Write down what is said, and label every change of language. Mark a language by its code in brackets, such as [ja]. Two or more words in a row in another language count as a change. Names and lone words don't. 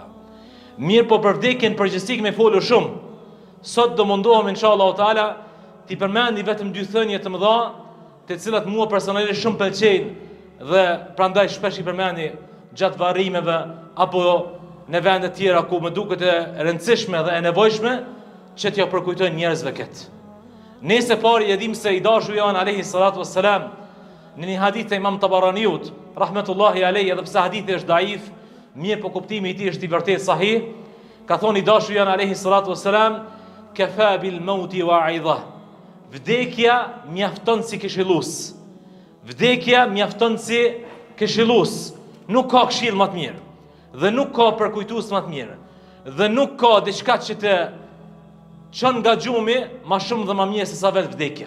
[sq] Mirë, po për vdekjen përgjithësi me folur shumë. Sot do mundohem [ar] إن شاء الله تعالى [sq] t'i përmendi vetëm dy thënie të mëdha, të cilat mua personalisht shumë pëlqejnë dhe prandaj shpesh i përmendi gjatë varrimeve apo në vende tjera ku më duket e rëndësishme dhe e nevojshme që t'ja përkujtoj njerëzve këtë. Ne së pari e dim se i dashuri jon [ar] عليه الصلاة والسلام [sq] në një hadith të Imam Tabaraniut [ar] رحمة الله عليه, [sq] edhe pse hadithi është daif, mirë po kuptimi i tij është i vërtet sahih, ka thonë i dashuri jon [ar] عليه الصلاة والسلام, كفى بالموت واعظا. [sq] Vdekja mjafton si këshillues. Vdekja mjafton si këshillues. Nuk ka këshill më të mirë, dhe nuk ka përkujtues më të mirë, dhe nuk ka diçka që të çon nga gjumi më shumë dhe më mirë se sa vetë vdekja.